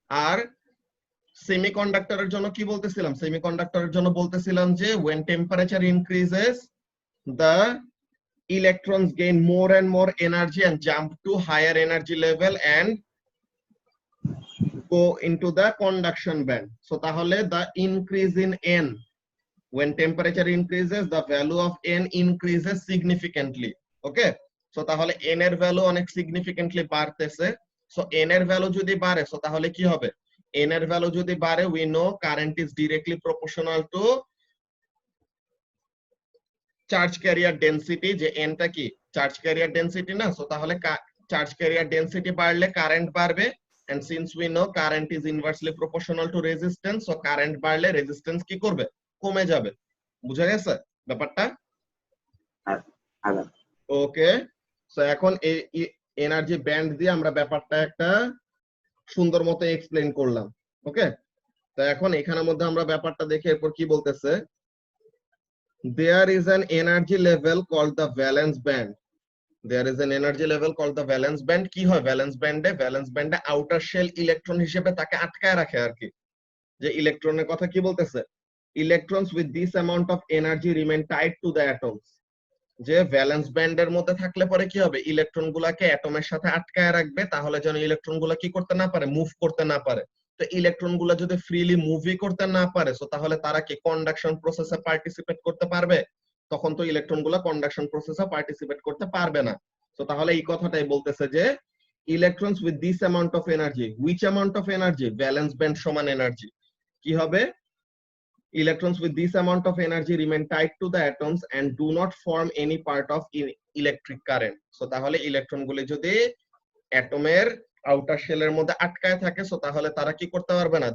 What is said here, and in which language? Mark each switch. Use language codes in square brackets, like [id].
[bn] আর সেমিকন্ডাক্টরের জন্য কি বলতেছিলাম? সেমিকন্ডাক্টরের জন্য বলতেছিলাম যে [en] when temperature increases the electrons gain more and more energy and jump to higher energy level and go into the conduction band. So তাহলে the increase in N, when temperature increases the value of N increases significantly. [bn] Okay, so তাহলে N এর value অনেক significantly বাড়তেছে। So N এর value যদি বাড়ে so তাহলে কি হবে? N এর ভ্যালু যদি বাড়ে [en] we know current is directly proportional to charge carrier density, [bn] যে N টা কি চার্জ ক্যারিয়ার ডেনসিটি না? সো তাহলে চার্জ ক্যারিয়ার ডেনসিটি বাড়লে কারেন্ট বাড়বে, [en] and since we know current is inversely proportional to resistance, [bn] so current বাড়লে resistance কি করবে? কমে যাবে। বুঝা গেছে ব্যাপারটা? ওকে, সো এখন এই এনার্জি ব্যান্ড দিয়ে আমরা ব্যাপারটা একটা সুন্দর মতো এক্সপ্লেইন করলাম। ওকে, তো এখন এখানের মধ্যে আমরা ব্যাপারটা দেখে এরপর কি বলতেছে, [en] there is an energy level called the valence band. There is an energy level called the valence band. [bn] কি হয় ভ্যালেন্স ব্যান্ডে? ভ্যালেন্স ব্যান্ডে আউটার শেল ইলেকট্রন হিসেবে তাকে আটকায় রাখে আর কি। যে ইলেকট্রনের কথা কি বলতেছে? [en] Electrons with this amount of energy remain tied to the atoms. [bn] যে ভ্যালেন্স ব্যান্ডের মধ্যে থাকলে পরে কি হবে? ইলেকট্রন গুলাকে অ্যাটমের সাথে আটকায় রাখবে, তাহলে যেন ইলেকট্রন গুলা কি করতে না পারে? মুভ করতে না পারে। তো ইলেকট্রন গুলা যদি ফ্রিলি মুভই করতে না পারে সো তাহলে তারা কি কন্ডাকশন প্রসেসে পার্টিসিপেট করতে পারবে? তখন তো ইলেকট্রন গুলা কন্ডাকশন প্রসেসে পার্টিসিপেট করতে পারবে না। তো তাহলে এই কথাটাই বলতেছে যে [en] Electrons with this amount of energy, which amount of energy? [bn] Valence band সমান এনার্জি। কি হবে? [en] Electrons with this amount of energy remain tied to the atoms and do not form any part of electric current. [bn] So তাহলে electron গুলি যদি অ্যাটমের outer শেলের মধ্যে আটকায় থাকে সো তাহলে তারা কি করতে পারবে না?